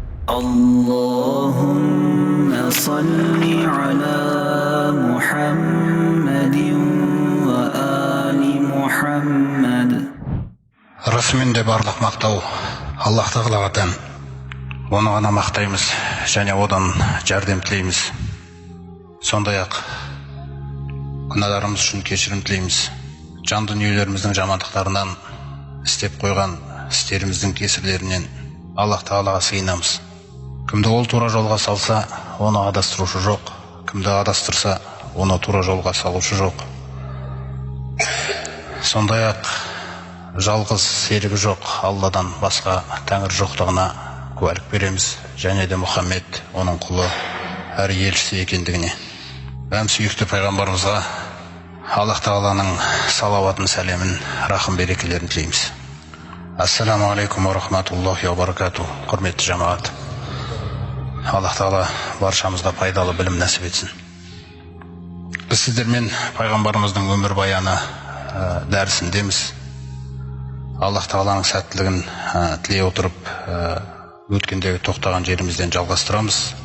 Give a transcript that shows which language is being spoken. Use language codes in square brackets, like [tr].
[ar] اللهم صل على محمد وآل محمد. [kk] Расымен барлық мақтау Аллах Тағалаға тән. Оны ғана мақтаймыз және одан жәрдем тілейміз. Сондай-ақ күнәларымыз үшін кешірім тілейміз. Жан дүниелеріміздің жамандықтарынан, істеп қойған істеріміздің кесірлерінен Аллах Тағалаға сыйынамыз. Кімді ол тура жолға салса, оны адастырушы жоқ. Кімді адастырса, оны тура жолға салушы жоқ. Сондай-ақ жалғыз серігі жоқ Алладан басқа тәңір жоқтығына куәлік береміз, және де Мұхаммед оның құлы әрі елшісі екендігіне. Сүйікті пайғамбарымызға Аллах Тағаланың салауатын, сәлемін, рахым берекелерін тілейміз. [ar] Ассаламу алейкум ва рахматуллахи ва баракату. [kk] Құрметті жамағат, Аллах Тағала баршамызға пайдалы білім нәсіп етсін. Біз сіздермен пайғамбарымыздың өмір баяны дәрісіндеміз. Аллах Тағаланың сәттілігін тілей отырып, өткендегі тоқтаған жерімізден жалғастырамыз.